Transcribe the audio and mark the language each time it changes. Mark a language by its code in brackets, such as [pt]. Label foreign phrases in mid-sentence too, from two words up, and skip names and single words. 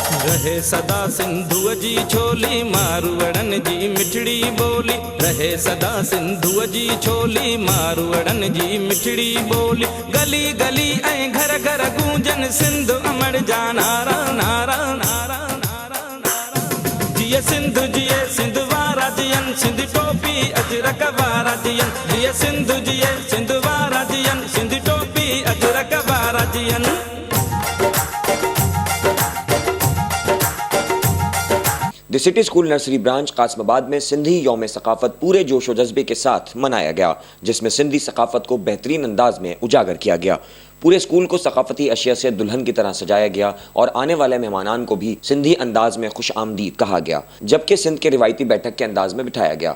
[sd] रहे सदा सिंधु जी छोली, मारवड़न जी मिठड़ी बोली। रहे सदा सिंधु जी छोली, मारवड़न जी मिठड़ी बोली। गली गली ऐं घर घर गूंजन सिंधु अमर जा नारा नारा नारा नारा नारा। जिए सिंधु जिए सिंधु वारा जियन, सिंधी टोपी अजरक वारा जियन। जिए सिंधु जिए सिंधु वारा जियन, सिंधी टोपी अजरक वारा जियन। [ur] دی سٹی اسکول نرسری برانچ قاسم آباد میں سندھی یوم ثقافت پورے جوش و جذبے کے ساتھ منایا گیا، جس میں سندھی ثقافت کو بہترین انداز میں اجاگر کیا گیا. پورے اسکول کو ثقافتی اشیاء سے دلہن کی طرح سجایا گیا اور آنے والے مہمانان کو بھی سندھی انداز میں خوش آمدید کہا گیا، جبکہ سندھ کے روایتی بیٹھک کے انداز میں بٹھایا گیا.